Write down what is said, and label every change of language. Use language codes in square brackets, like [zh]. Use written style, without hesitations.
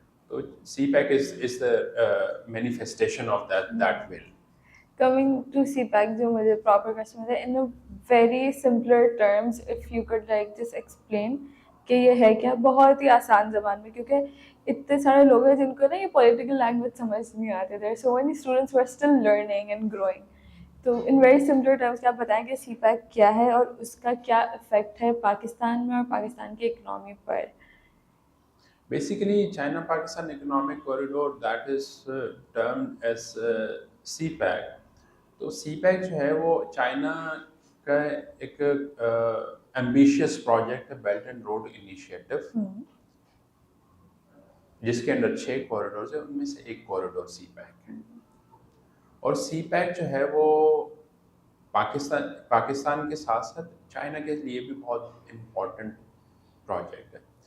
[en] So CPEC is the manifestation of that will. Coming to CPAC, [ur] جو مجھے proper question ہے, [en] in a very simpler terms, if you could like just explain [ur] کہ یہ ہے کیا بہت ہی آسان زبان میں، کیونکہ اتنے سارے لوگ ہیں جن کو نا یہ پولیٹیکل لینگویج سمجھ نہیں آتے. [en] there are so many students who are still learning and growing. [ur] تو [en] in very simpler terms [ur] کیا آپ بتائیں کہ سی پیک کیا ہے اور اس کا کیا افیکٹ ہے پاکستان میں اور پاکستان کی economy per? [en] Basically, China-Pakistan Economic Corridor, that is termed as CPEC. [ur] تو CPEC جو ہے وہ چائنا کا ایک ایمبیشیس پروجیکٹ ہے، بیلٹ اینڈ روڈ انیشیٹو، جس کے اندر 6 کوریڈورز ہیں، ان میں سے ایک کوریڈور سی پیک ہے. اور سی پیک جو ہے وہ پاکستان کے ساتھ ساتھ چائنا کے لیے بھی بہت امپورٹنٹ پروجیکٹ ہے.